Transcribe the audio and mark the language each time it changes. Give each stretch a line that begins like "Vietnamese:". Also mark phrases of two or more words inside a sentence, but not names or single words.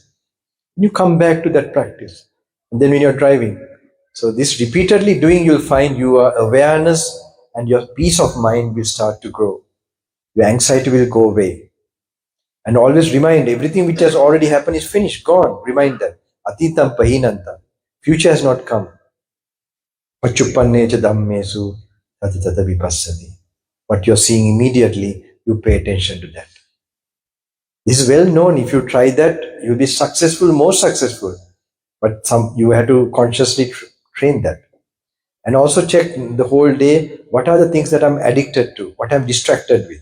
English: You come back to that practice, and then when you're driving, so this repeatedly doing, you'll find your awareness and your peace of mind will start to grow. Your anxiety will go away. And always remind everything which has already happened is finished, gone. Remind that.
Pali: Atitam pahinanta.
English: Future has not come.
Pali: Pachuppanne cha dhammesu tatatata vipassati.
English: What you're seeing immediately, you pay attention to that. This is well known. If you try that, you'll be successful, more successful. But you have to consciously train that. And also check the whole day, what are the things that I'm addicted to, what I'm distracted with.